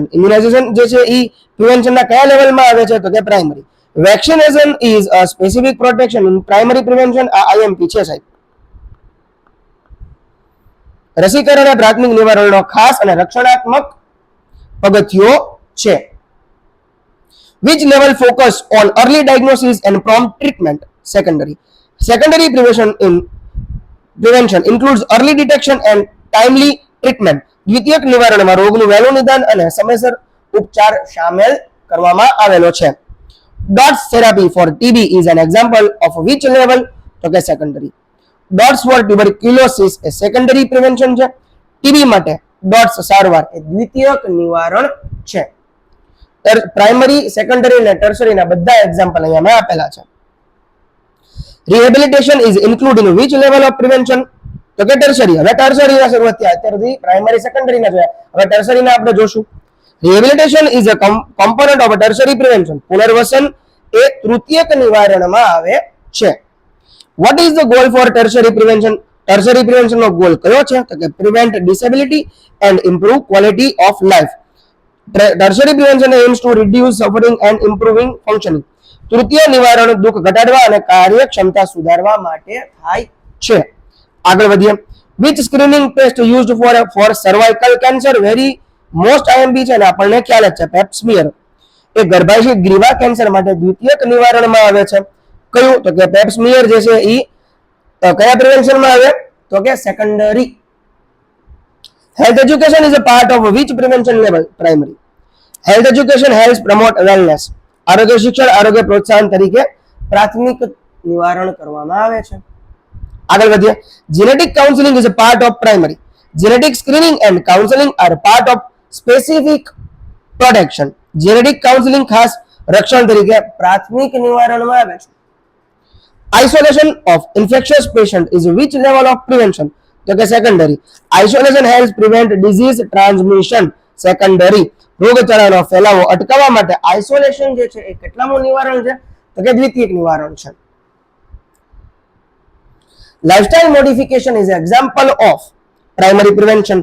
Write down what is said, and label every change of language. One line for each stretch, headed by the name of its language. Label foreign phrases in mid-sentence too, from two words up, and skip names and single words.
Gujarati: ઇમ્યુનાઇઝેશન જે છે એ પ્રિવેન્શનના કયા લેવલમાં આવે છે? તો કે પ્રાઇમરી.
English: Vaccination is a specific protection in primary prevention.
Gujarati: આ આઈએમપી છે સાહેબ. રસીકરણ એ પ્રાથમિક નિવારણનો ખાસ અને રક્ષણાત્મક પગથિયો છે.
English: Which level focus on early diagnosis and prompt treatment? Secondary. Secondary prevention includes early detection and timely treatment.
Gujarati: દ્વિતીયક નિવારણમાં રોગનું વહેલું નિદાન અને સમયસર ઉપચાર શામેલ કરવામાં આવેલો છે.
English: DOTS therapy for TB is an example of which level?
Gujarati: તો કે secondary.
English: DOTS for tuberculosis એ secondary prevention છે.
Gujarati: TB માટે DOTS સારવાર એ દ્વિતીયક નિવારણ છે.
English: primary, secondary
Gujarati: અને ટર્શરીના બધા એક્ઝામ્પલ અહીંયા મેં આપેલા છે.
English: Rehabilitation is include in which level of prevention?
Gujarati: તો કે ટર્શરી. હવે ટર્શરીના શરૂઆત થયા, અત્યારથી
English: primary, secondaryના
Gujarati: જોયા, હવે ટર્શરીના આપણે જોશું.
English: Rehabilitation is a component of tertiary prevention.
Gujarati: પુનર્વસન એ તૃતીયક નિવારણમાં આવે છે.
English: What is the goal for tertiary prevention?
Gujarati: ટર્શરી પ્રિવેન્શનનો ગોલ કયો છે? તો કે
English: prevent disability and improve quality of life. tertiary prevention aims to reduce suffering and improving functioning.
Gujarati: તૃતીય નિવારણ દુઃખ ઘટાડવા અને કાર્યક્ષમતા સુધારવા માટે થાય છે. આગળ વધીએ.
English: which screening test used for cervical cancer? very most IMP
Gujarati: છે અને આપણને ખ્યાલ જ છે,
English: Pap smear.
Gujarati: એ ગર્ભાશય ગ્રીવા કેન્સર માટે દ્વિતીયક નિવારણમાં આવે છે. કયું? તો કે
English: Pap smear
Gujarati: જે છે એ કયા પ્રિવેન્શનમાં આવે? તો કે સેકન્ડરી.
English: Health education is a part of which prevention level? Primary. Health education helps promote wellness.
Gujarati: આરોગ્ય શિક્ષણ આરોગ્ય પ્રોત્સાહન તરીકે પ્રાથમિક નિવારણ કરવામાં આવે છે. આગળ વધીએ.
English: Genetic counseling is a part of primary. Genetic screening and counseling are part of specific protection. Genetic counseling
Gujarati: ખાસ રક્ષણ તરીકે પ્રાથમિક નિવારણમાં આવે છે.
English: Isolation of infectious patient is which level of prevention?
Gujarati: તો કે સેકન્ડરી.
English: Isolation help prevent disease transmission. સેકન્ડરી.
Gujarati: રોગચાળાનો ફેલાવો અટકાવવા માટે આઇસોલેશન જે છે એ કેટલામું નિવારણ છે? તો કે દ્વિતીયક નિવારણ છે.
English: Lifestyle modification is example of primary prevention.